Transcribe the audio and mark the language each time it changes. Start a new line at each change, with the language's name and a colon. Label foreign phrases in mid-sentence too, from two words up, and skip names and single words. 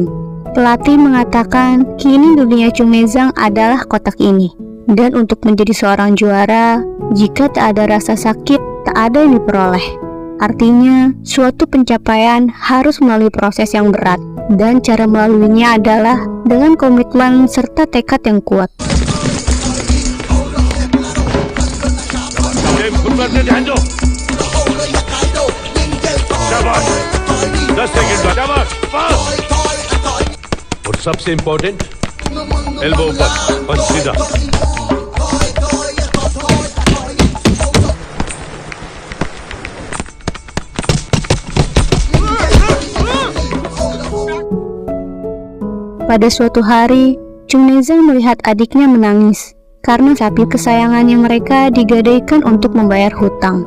Indonesian: Pelatih mengatakan kini dunia Chung Nezang adalah kotak ini. Dan untuk menjadi seorang juara, jika tak ada rasa sakit, tak ada yang diperoleh. Artinya, suatu pencapaian harus melalui proses yang berat. Dan cara melaluinya adalah dengan komitmen serta tekad yang kuat.
Hindi: और सबसे
English: important elbow
Hindi: ऊपर और सीधा.
Indonesian: Pada suatu hari, Chung Nezang melihat adiknya menangis karena sapi kesayangannya mereka digadaikan untuk membayar hutang.